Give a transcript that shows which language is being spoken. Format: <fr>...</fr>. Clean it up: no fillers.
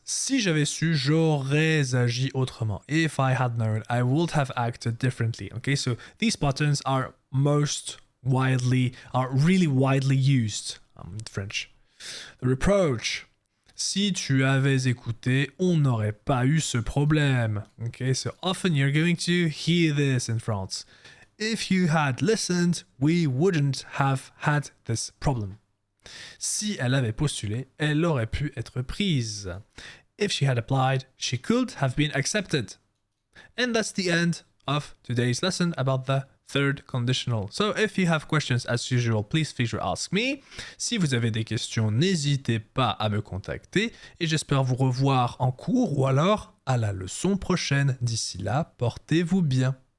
<fr>Si j'avais su, j'aurais agi autrement.</fr> <en>If I had known, I would have acted differently. Okay, so these patterns are really widely used in French. The reproach.</en> <fr>Si tu avais écouté, on n'aurait pas eu ce problème.</fr> <en>Okay, so often you're going to hear this in France. If you had listened, we wouldn't have had this problem.</en> <fr>Si elle avait postulé, elle aurait pu être prise.</fr> <en>If she had applied, she could have been accepted. And that's the end of today's lesson about the third conditional. So if you have questions as usual, please feel free to ask me.</en> <fr>Si vous avez des questions, n'hésitez pas à me contacter et j'espère vous revoir en cours ou alors à la leçon prochaine. D'ici là, portez-vous bien.</fr>